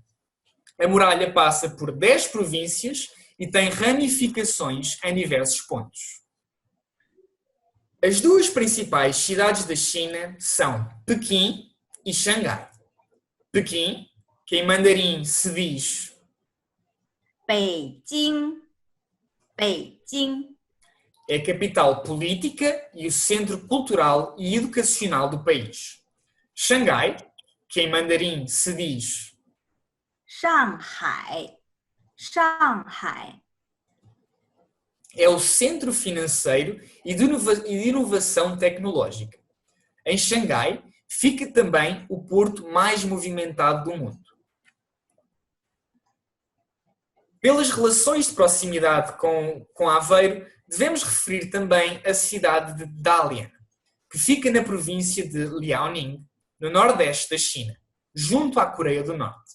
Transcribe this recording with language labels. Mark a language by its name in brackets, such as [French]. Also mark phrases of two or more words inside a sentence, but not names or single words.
[Portuguese] A muralha passa por 10 províncias e tem ramificações em diversos pontos. As duas principais cidades da China são Pequim e Xangai. Pequim, que em mandarim se diz [Chinese] 北京，北京， [Portuguese] é a capital política e o centro cultural e educacional do país. Xangai, que em mandarim se diz [Chinese] 上海，上海， [Portuguese] é o centro financeiro e de inovação tecnológica. Em Xangai fica também o porto mais movimentado do mundo. Pelas relações de proximidade com Aveiro, devemos referir também a cidade de Dalian, que fica na província de Liaoning, no nordeste da China, junto à Coreia do Norte.